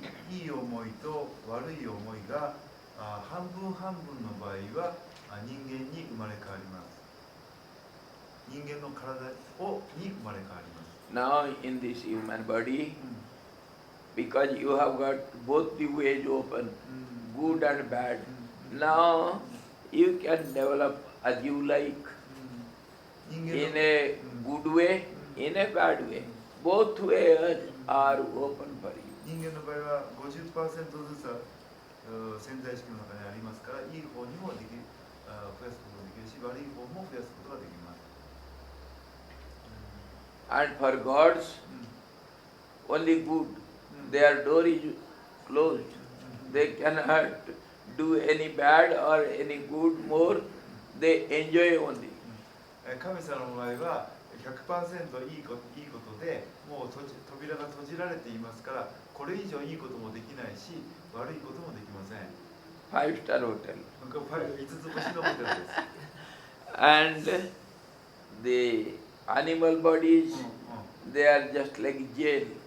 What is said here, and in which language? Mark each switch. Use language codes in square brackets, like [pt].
[ja] いい思いと悪い思いが半分半分の場合は人間に生まれ変わります。人間の体に生まれ変わります。 [en] Now in this human body, because you have got both the ways open, good and bad, now you can develop as you like, in a good way, in a bad way. Both ways are open for you. [ja] 人間の場合は 50% ずつ潜在意識の中にありますから、いい方にもできる、増やすことができるし、悪い方も増やすことができます。 [en] And for gods, only good. Their door is closed. They cannot do any bad or any good more. They enjoy only. [ja] 神様の場合は 100% いいことでもう扉が閉じられていますから、これ以上いいこともできないし悪いこともできません。 [en] 5-star hotel. [ja] 5つ星のホテルです。 [en] And the animal bodies, they are just like jail.